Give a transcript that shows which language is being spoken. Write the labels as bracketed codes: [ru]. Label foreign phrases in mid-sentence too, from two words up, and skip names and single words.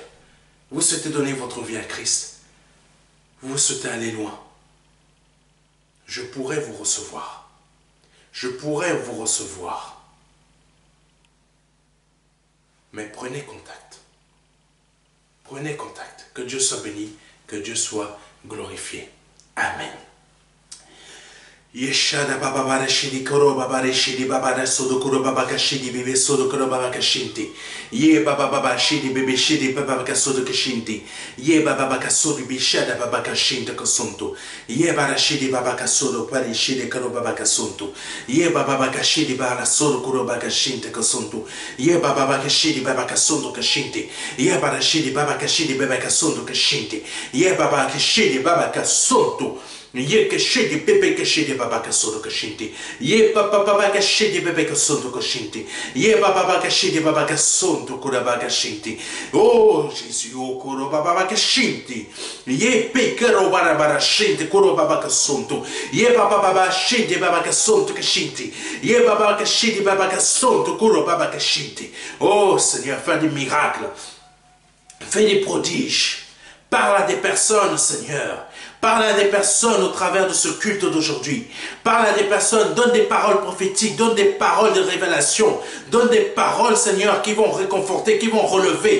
[fr] Vous souhaitez donner votre vie à Christ. Vous souhaitez aller loin. Je pourrais vous recevoir. Je pourrais vous recevoir. Mais prenez contact. Prenez contact. Que Dieu soit béni, que Dieu soit glorifié. Amen. Yeshada baba bara shidi koro baba re shidi baba ra sodo koro baba ka shidi bebe sodo koro baba ka shinti. Ye baba shidi bebe shidi baba ka sodo ka shinti. Ye baba ka sodo bi shada baba ka shinta ka sonto. Ye bara shidi baba ka sodo pari shidi koro baba ka sonto. Ye baba ka shidi baba sodo koro baba ka shinta ka sonto. Ye baba ka shidi baba ka sonto ka shinti. Ye bara shidi baba ka shidi baba ka sonto ka shinti. Ye baba ka shidi baba ka sonto. Ye que shedi bebe que shedi baba que sodo que shinti. Ye papa baba que shedi bebe que sodo que shinti. Ye baba que shedi baba que sodo que baba que shinti. Oh Jésus, oh koro baba que shinti. Ye pekero bara shinti koro baba que sodo. Ye baba shedi baba que sodo que shinti. Ye baba que shedi baba que sodo koro baba que shinti. Oh Seigneur, fais des miracles. Fais des prodiges. Parle à des personnes, Seigneur. Parle à des personnes au travers de ce culte d'aujourd'hui. Parle à des personnes, donne des paroles prophétiques, donne des paroles de révélation. Donne des paroles, Seigneur, qui vont réconforter, qui vont relever.